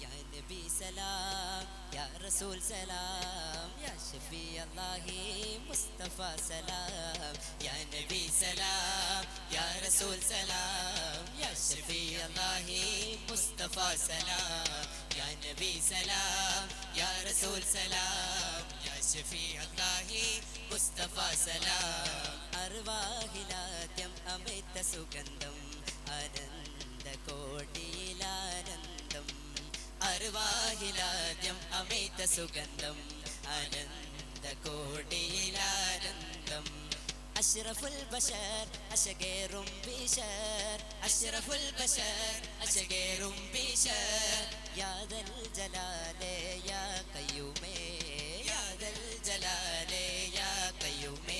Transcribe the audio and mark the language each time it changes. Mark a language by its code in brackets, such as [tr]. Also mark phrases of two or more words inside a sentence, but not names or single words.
[ar] يا نبي سلام، يا رسول سلام، يا شفيع الله مصطفى سلام، يا نبي سلام، يا رسول سلام، يا شفيع الله مصطفى سلام، يا نبي سلام، يا رسول سلام، يا شفيع الله مصطفى سلام. [ml] അർവാഹിലാദ്യം അമിത സുഗന്ധം ആനന്ദ കോടിയിലാനന്ദം, അർവാഹിലാദ്യം അമിത സുഗന്ധം ആനന്ദ കോടിയിലാനന്ദം. [ar] أشرف البشر [ml] അശകേറും ബിശർ, [ar] أشرف البشر [ml] അശകേറും ബിശർ, [ar] يا ذا الجلال يا قيوم, يا ذا الجلال يا قيوم.